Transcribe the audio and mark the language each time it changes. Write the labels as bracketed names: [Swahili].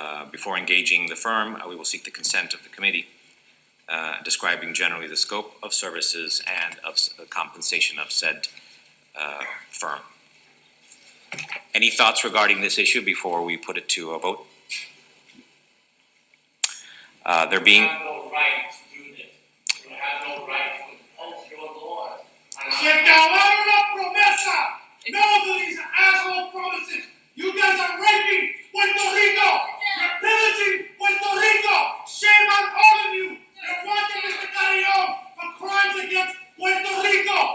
[English] Before engaging the firm, we will seek the consent of the committee, describing generally the scope of services and of the compensation of said firm. Any thoughts regarding this issue before we put it to a vote? There being... You have no right to do this. You have no right to impose your laws. [Spanish] Se acabaron las promesas. [English] No to these asshole promises. You guys are raping Puerto Rico. You're pillaging Puerto Rico. Shame on all of you. You're wanting Mr. Carrion for crimes against Puerto Rico.